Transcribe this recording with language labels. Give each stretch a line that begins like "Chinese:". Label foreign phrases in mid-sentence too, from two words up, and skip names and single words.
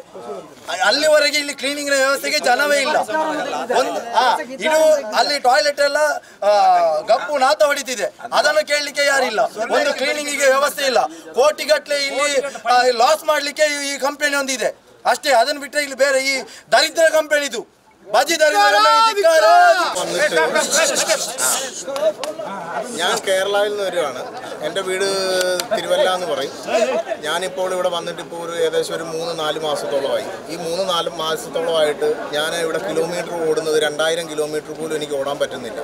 Kannada: ಅಲ್ಲಿವರೆಗೆ ಇಲ್ಲಿ ಕ್ಲೀನಿಂಗ್ ವ್ಯವಸ್ಥೆಗೆ ಜನವೇ ಇಲ್ಲ. ಇದು ಅಲ್ಲಿ ಟಾಯ್ಲೆಟ್ ಎಲ್ಲ ಗಪ್ಪು ನಾತ ಹೊಡಿತಿದೆ, ಅದನ್ನು ಕೇಳಲಿಕ್ಕೆ ಯಾರಿಲ್ಲ. ಒಂದು ಕ್ಲೀನಿಂಗಿಗೆ ವ್ಯವಸ್ಥೆ ಇಲ್ಲ. ಕೋಟಿಗಟ್ಟಲೆ ಇಲ್ಲಿ ಲಾಸ್ ಮಾಡ್ಲಿಕ್ಕೆ ಈ ಕಂಪನಿ ಒಂದಿದೆ ಅಷ್ಟೇ. ಅದನ್ನು ಬಿಟ್ಟರೆ ಇಲ್ಲಿ ಬೇರೆ ಈ ದರಿದ್ರ ಕಂಪನಿದು
Malayalam: ഞാൻ കേരളയിൽ നിന്ന് വരുവാണ്. എൻ്റെ വീട് തിരുവല്ല എന്ന് പറയും. ഞാനിപ്പോൾ ഇവിടെ വന്നിട്ട് ഇപ്പോൾ ഏകദേശം ഒരു 3-4 മാസത്തോളമായി. ഈ 3-4 മാസത്തോളമായിട്ട് ഞാൻ ഇവിടെ കിലോമീറ്റർ ഓടുന്നത് 2000 കിലോമീറ്റർ പോലും എനിക്ക് ഓടാൻ പറ്റുന്നില്ല.